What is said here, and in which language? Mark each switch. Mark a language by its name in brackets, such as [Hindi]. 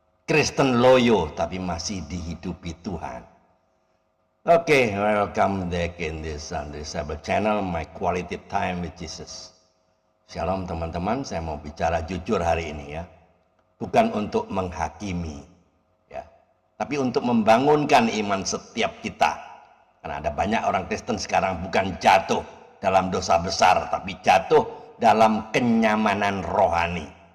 [Indonesian] Kristen loyo tapi masih dihidupi Tuhan. [English] Oke, welcome back in this Sunday Sabbath channel, my quality time with Jesus. [Indonesian] Shalom teman-teman, saya mau bicara jujur hari ini ya. Bukan untuk menghakimi, tapi untuk membangunkan iman setiap kita. Karena ada banyak orang Kristen sekarang bukan jatuh dalam dosa besar, tapi jatuh dalam kenyamanan rohani.